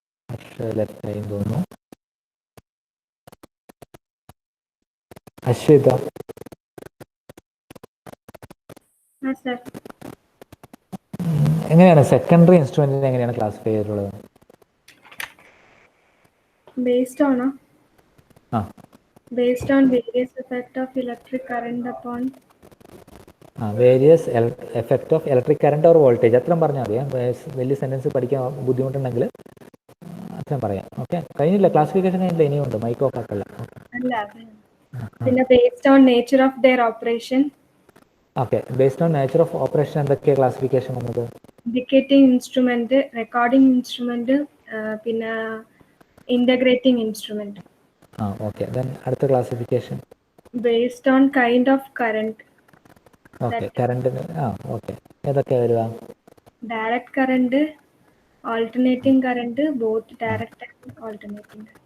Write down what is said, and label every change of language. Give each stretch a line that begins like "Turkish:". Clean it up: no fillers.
Malayalam: ഹർഷ് ലെഫ്റ്റായി തോന്നുന്നു. അശ്വിത, എങ്ങനെയാണ് സെക്കൻഡറി ഇൻസ്ട്രുമെന്റിനെ എങ്ങനെയാണ് ക്ലാസിഫൈ ചെയ്തിട്ടുള്ളത്?
English: Based on ആ various effect of electric current upon various effect of electric current or voltage,
Malayalam: അത്രയും പറഞ്ഞാൽ മതി. വലിയ സെൻറ്റൻസ് പഠിക്കാൻ ബുദ്ധിമുട്ടുണ്ടെങ്കിൽ അത്രയും പറയാം. ഓക്കെ, കഴിഞ്ഞില്ല, ക്ലാസിഫിക്കേഷൻ കഴിഞ്ഞില്ല, ഇനിയുണ്ട്. Mic off ആക്കല്ല. അല്ല പിന്നെ
English: based on nature of their operation,
Malayalam: okay,
English: based on nature of operation
Malayalam: എന്തൊക്കെയാണ് ക്ലാസിഫിക്കേഷൻ വന്നത്?
English: indicating instrument, recording instrument, പിന്നെ integrating instrument.
Malayalam: ഓക്കെ, ദെൻ അടുത്ത classification
English: Based on kind of current,
Malayalam: okay, കറണ്ടിന് okay, ഏതൊക്കെയാണ് വരിക?
English: direct current, alternating current, both direct and alternating.